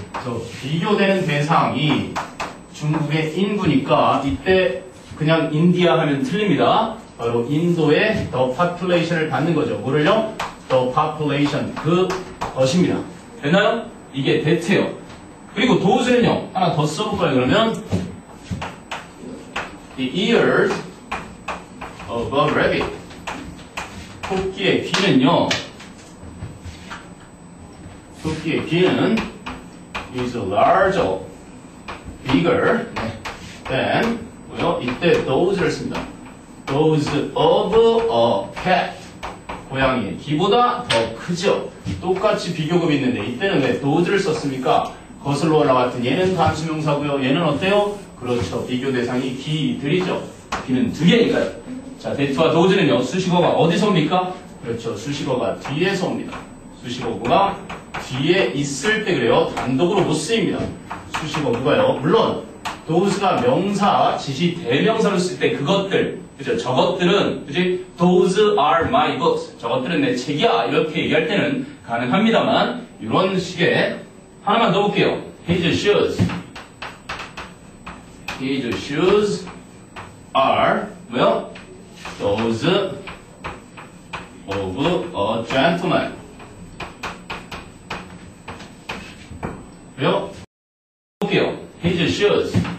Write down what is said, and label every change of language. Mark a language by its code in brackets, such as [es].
[ko] 그래서 비교되는 대상이 중국의 인구니까 이때 그냥 인디아 하면 틀립니다. 바로 인도의 [en] the population [ko] 을 받는 거죠. 뭐를요? [en] the population, [ko] 그 것입니다. 됐나요? 이게 that예요. 그리고 those는요, 하나 더 써볼까요? 그러면 [en] the ears of a rabbit. [ko] 토끼의 귀는요, 토끼의 귀는 [en] is larger, bigger than, [ko] 뭐요? 이때 those를 씁니다. [en] those of a cat. [ko] 고양이의 귀보다 더 크죠. 똑같이 비교급이 있는데 이때는 왜 those를 썼습니까? 거슬러 올라왔던 얘는 단수명사고요. 얘는 어때요? 그렇죠. 비교 대상이 귀들이죠. 귀는 두 개니까요. 자, that와 those는요. 수식어가 어디서 옵니까? 그렇죠. 수식어가 뒤에서 옵니다. 수식어가 뒤에 있을 때 그래요. 단독으로 못 쓰입니다. 수식어가요. 물론 those가 명사, 지시 대명사로 쓸 때 그것들, 그죠? 저것들은, 그지? [en] Those are my books. [ko] 저것들은 내 책이야. 이렇게 얘기할 때는 가능합니다만 이런 식의 하나만 더 볼게요. [en] His shoes. His shoes are [ko] 뭐요? [en] Those of a gentleman. [ko] 그래요? 볼게요. [en] His shoes.